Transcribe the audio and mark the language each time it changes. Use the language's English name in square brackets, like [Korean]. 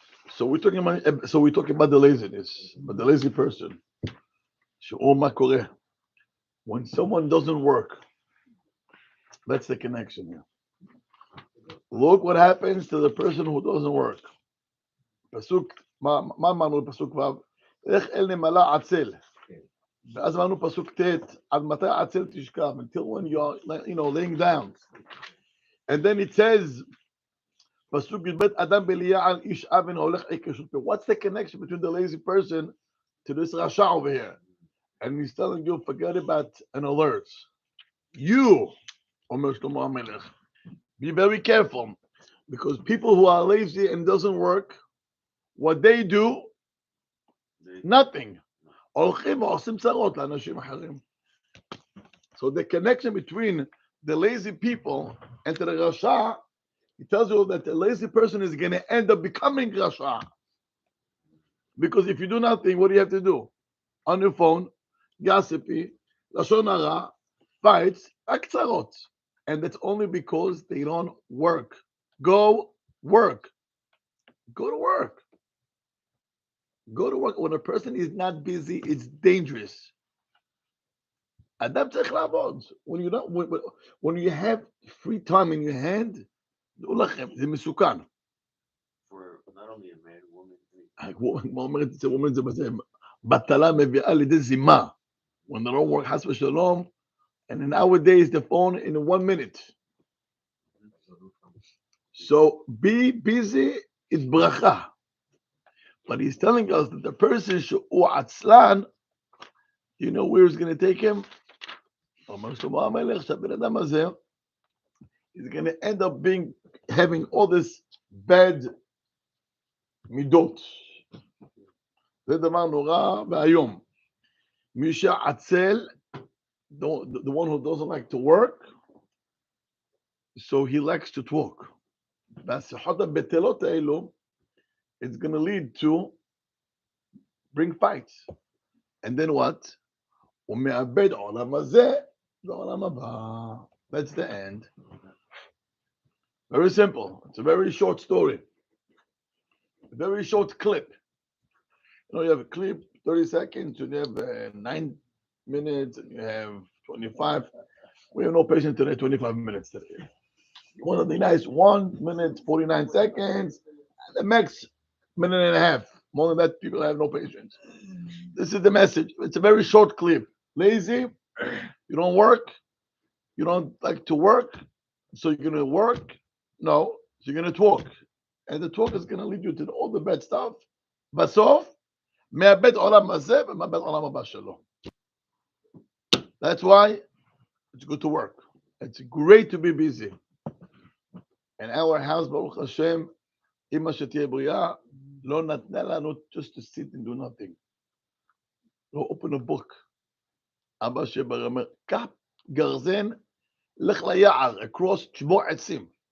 [English] So we're talking about the laziness, but the lazy person. When someone doesn't work, that's the connection here. Look what happens to the person who doesn't work. פסוק, [Hebrew] מה אמרנו בפסוק ו'? לך אל נמלה עצל. ואז אמרנו פסוק ט', עד מתי עצל תשכב? [English] Until when you're, laying down. And then it says, פסוק י"ב, [Hebrew] אדם בליעל איש אבן הולך עיקשות. [English] What's the connection between the lazy person to this rasha over here? And he's telling you, forget about an alert. You, [Hebrew] אומר שלמה המלך, [English] be very careful. Because people who are lazy and doesn't work, what they do, nothing. [Hebrew] הולכים ועושים צרות לאנשים אחרים. [English] So the connection between the lazy people and the rasha, he tells you that the lazy person is going to end up becoming rasha. Because if you do nothing, what do you have to do? On your phone, gossipy, lashon hara, fights, aktsarot. And that's only because they don't work. Go work. Go to work. Go to work. When a person is not busy, it's dangerous. Adam tzarich [Hebrew] לעבוד. [English] When you have free time in your hand, [Hebrew] זה מסוכן. [English] For not only a man, woman. [Hebrew] אומרת זה בזה, בטלה מביאה לידי זימה. [English] When they don't work, [Hebrew] חס ושלום, [English] and nowadays the phone in 1 minute. So be busy is bracha. But he's telling us that the person [Hebrew] שהוא עצלן, [English] you know where he's going to take him? [Hebrew] אומר שלמה המלך שהבן אדם הזה [English] is going to end up having all this bad midot. [Hebrew] זה דבר נורא והיום. מי שעצל, [English] the one who doesn't like to work, so he likes to talk. [Hebrew] והשיחות הבטלות האלו, [English] it's going to lead to bring fights. And then what? [Hebrew] הוא מאבד עולם הזה לעולם הבא. [English] That's the end. Very simple. It's a very short story. A very short clip. You have a clip, 30 seconds, and you have 9 minutes, and you have 25. We have no patience today, 25 minutes today. You want something nice, 1 minute, 49 seconds, and the max minute and a half. More than that, people have no patience. This is the message. It's a very short clip. Lazy, you don't work, you don't like to work, so you're going to work. No, so you're going to talk. And the talk is going to lead you to all the bad stuff. [Hebrew] בסוף, מאבד עולם הזה ומאבד עולם הבא שלו. [English] That's why it's good to work. It's great to be busy. And our house, Baruch Hashem, [Hebrew] אמא שתהיה בריאה, לא נתנה לנו [English] just to sit and do nothing. לא open a book. [Hebrew] אבא שבר אומר, קח גרזן, לך ליער, [English] across, [Hebrew] תשבור עצים.